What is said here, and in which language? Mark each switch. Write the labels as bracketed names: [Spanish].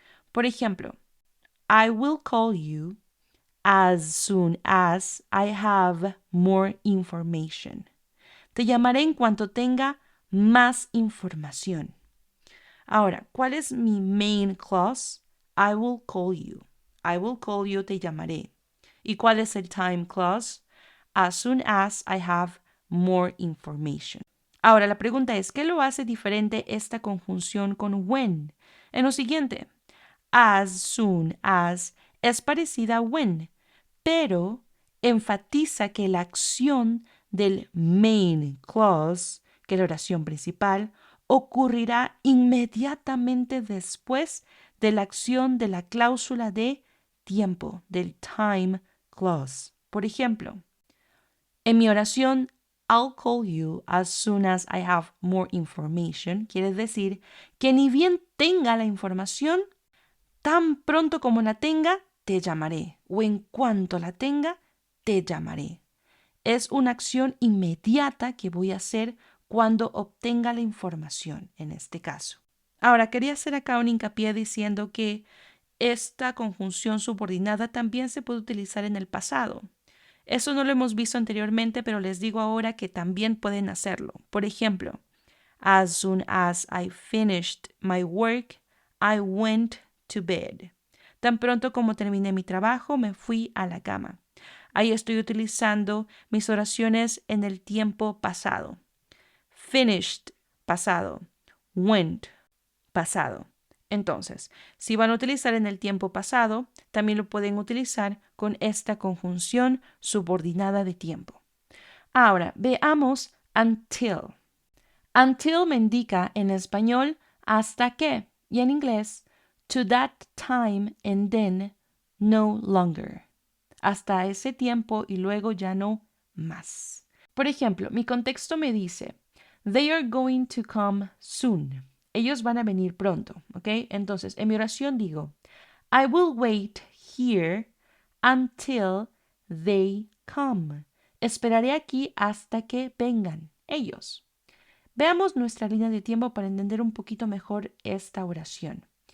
[Spanish] Por ejemplo, [English] I will call you as soon as I have more information. [Spanish] Te llamaré en cuanto tenga más información. Ahora, ¿cuál es mi main clause? [English] I will call you. I will call you, [Spanish] te llamaré. ¿Y cuál es el [English] time clause? As soon as I have more information. [Spanish] Ahora, la pregunta es, ¿qué lo hace diferente esta conjunción con when? En lo siguiente, as soon as es parecida a when, pero enfatiza que la acción del main clause, que es la oración principal, ocurrirá inmediatamente después de la acción de la cláusula de tiempo, del time clause. Por ejemplo, en mi oración, [English] I'll call you as soon as I have more information, [Spanish] quiere decir que ni bien tenga la información, tan pronto como la tenga, te llamaré. O en cuanto la tenga, te llamaré. Es una acción inmediata que voy a hacer cuando obtenga la información, en este caso. Ahora, quería hacer acá un hincapié diciendo que esta conjunción subordinada también se puede utilizar en el pasado. Eso no lo hemos visto anteriormente, pero les digo ahora que también pueden hacerlo. [English] Por ejemplo, as soon as I finished my work, I went to bed. [Spanish] Tan pronto como terminé mi trabajo, me fui a la cama. Ahí estoy utilizando mis oraciones en el tiempo pasado. Finished, pasado. Went, pasado. Entonces, si van a utilizar en el tiempo pasado, también lo pueden utilizar con esta conjunción subordinada de tiempo. Ahora, veamos until. Until me indica en español hasta que y en inglés [English] to that time and then no longer. [Spanish] Hasta ese tiempo y luego ya no más. Por ejemplo, mi contexto me dice, [English] they are going to come soon. [Spanish] Ellos van a venir pronto, ¿ok? Entonces, en mi oración digo, [English] I will wait here until they come. [Spanish] Esperaré aquí hasta que vengan ellos. Veamos nuestra línea de tiempo para entender un poquito mejor esta oración.